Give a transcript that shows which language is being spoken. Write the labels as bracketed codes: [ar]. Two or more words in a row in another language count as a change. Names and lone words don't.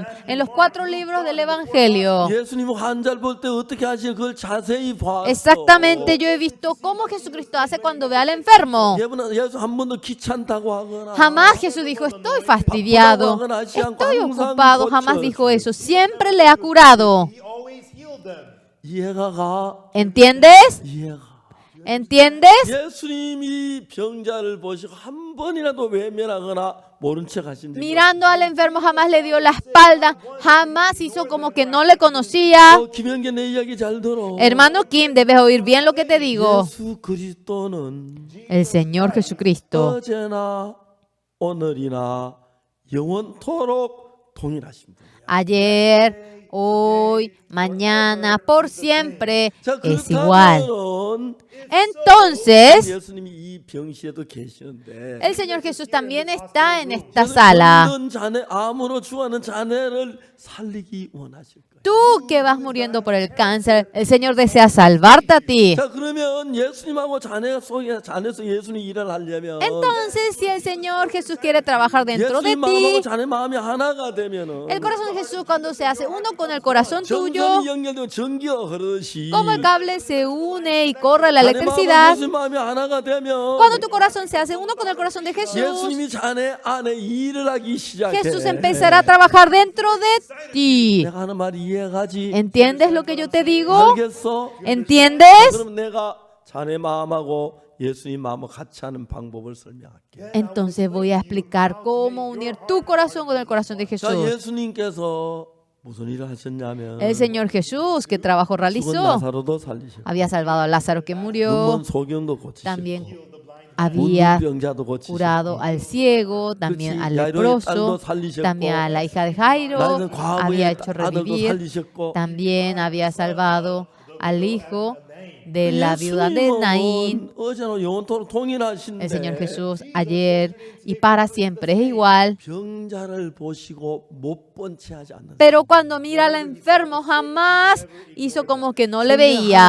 [es] En los 4 libros del Evangelio. [ko] 예수님 환자를 볼 때 어떻게 하시는 그걸 자세히 봤어. [es] Exactamente, yo he visto cómo Jesucristo hace cuando ve al enfermo. [ko] 예수 한 번도 귀찮다고 하거나 [es] Jamás Jesús dijo, estoy fastidiado, estoy ocupado. Jamás dijo eso. Siempre le ha curado. [en] He always healed them. [ko] 이해가 가. [es] ¿Entiendes? [ko] 이해가. [es] ¿Entiendes? [ko] 예수님이 병자를 보시고 한 번이라도 외면하거나 모른 척 하신 적 [es] Mirando al enfermo jamás le dio la espalda, jamás hizo como que no le conocía. [ko] 김현계 내 이야기 잘 들어. [es] Hermano Kim, debes oír bien lo que te digo. [ko] 예수 그리스도는 [es] El Señor Jesucristo, [ko] 어제나 오늘이나 영원토록 동일하신 분이야. [es] ayer, hoy, mañana, por siempre, [ko] 자, [es] es igual. [ko] 그렇다면 [es] Entonces, [ko] 예수님이 이 병실에도 계시는데 [es] el Señor Jesús también está en esta sala. [ko] 병든 자네 암으로 죽어가는 자네를 살리기 원하실 거예요. [es] Tú que vas muriendo por el cáncer, el Señor desea salvarte a ti. [ko] 자, 그러면 예수님하고 자네 속에 자네서 예수님 일을 하려면 [es] Entonces, si el Señor Jesús quiere trabajar dentro de [ko] 예수님 마음하고 [es] ti, [ko] 자네 마음이 하나가 되면은 [es] el corazón de Jesús cuando se hace uno con el corazón tuyo, [ko] 전선이 연결되면 전기가 흐르듯이 [es] como el cable se une y corre la [ko] 자네 마음하고 [es] electricidad, [ko] 예수님 마음이 하나가 되면 [es] cuando tu corazón se hace uno con el corazón de Jesús, [ko] 예수님이 자네 안에 일을 하기 시작해. [es] Jesús empezará a trabajar dentro de ti. [ko] 내가 하는 말이 이해가지? [es] ¿Entiendes lo que yo te digo? [ko] 알겠어? [es] ¿Entiendes? [ko] 그럼 내가 자네 마음하고 예수님 마음을 같이 하는 방법을 설명할게. [es] Entonces voy a explicar cómo unir tu corazón con el corazón de [ko] 자, [es] Jesús. [ko] 예수님께서 무슨 일을 하셨냐면 [es] El Señor Jesús, ¿qué trabajo [ko] 죽은 [es] realizó? [ko] 나사로도 살리셨고 [es] Había salvado a Lázaro que murió, [ko] 눈먼 소경도 고치셨고 [es] también había [ko] 문둥병자도 고치셨고 [es] curado al ciego, también [ko] 그렇지, [es] al [ko] 야이로의 딸도 [es] leproso, [ko] 살리셨고 [es] también a la hija de Jairo, [ko] 나이든 과부의 [es] había hecho [ko] 아들도 [es] revivir, [ko] 살리셨고 [es] también había salvado al hijo de la viuda de Naín. [ko] 예수님은 어제나 영원토록 동일하신데 [es] El Señor Jesús ayer y para siempre es igual. [ko] 병자를 보시고 못 본 채 하지 않는 [es] Pero cuando mira al enfermo jamás hizo como que no le veía.